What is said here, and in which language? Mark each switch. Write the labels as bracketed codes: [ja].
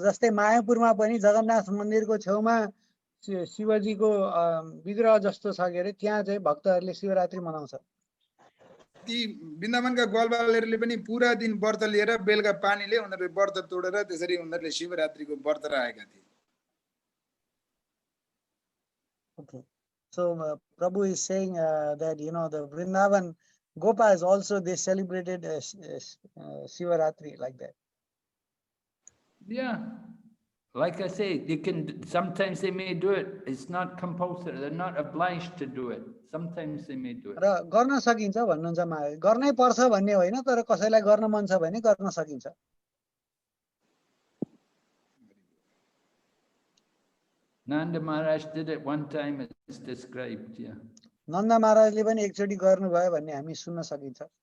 [ne] जस्तै मायापुरमा पनि जगन्नाथ मन्दिरको छेउमा शिवजीको विग्रह जस्तो छ के अरे, त्यहाँ चाहिँ भक्तहरूले शिवरात्रि मनाउँछ. ती वृन्दावनका ग्वालबालहरूले पनि पुरा दिन व्रत लिएर बेलुका पानीले उनीहरूले व्रत तोडेर त्यसरी उनीहरूले शिवरात्रिको व्रत राखेका थिए. [en] Okay. So Prabhu is saying that the Vrindavan Gopas also they celebrated Sivaratri like that. Yeah, like I say, sometimes they may do it. It's not compulsory. They're not obliged to do it. Sometimes they may do it. [ne] र गर्न सकिन्छ भन्नुहुन्छ महाराज. गर्नै पर्छ भन्ने होइन, तर कसैलाई गर्न मन छ भने गर्न सकिन्छ. [en] Nanda Maharaj did it one time, it's described, yeah. [ne] नन्द महाराजले पनि एकचोटि गर्नुभयो भन्ने हामी सुन्न सकिन्छ।